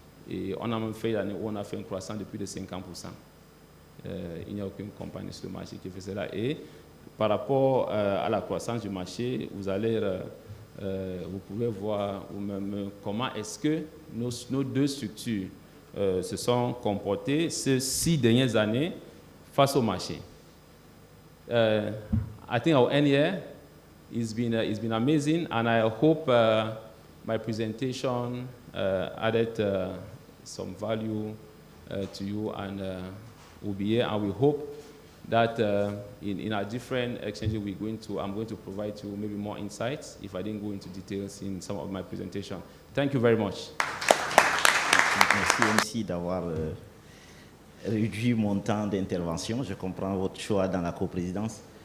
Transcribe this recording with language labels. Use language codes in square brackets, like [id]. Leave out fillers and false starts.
[fr] Et on a même fait l'année où on a fait une croissance de plus de 50%. Il n'y a aucune compagnie sur le marché qui fait cela. Et par rapport à la croissance du marché, vous pouvez voir vous-même comment est-ce que nos deux structures se sont comportées ces 6 dernières années face au marché. [en] I think our end year it's been amazing, and I hope my presentation added some value to you, and we'll be here, and we hope that in our different exchanges I'm going to provide you maybe more insights if I didn't go into details in some of my presentation. Thank you very much. [fr] Merci MC d'avoir réduit mon temps d'intervention. Je comprends votre choix dans la coprésidence.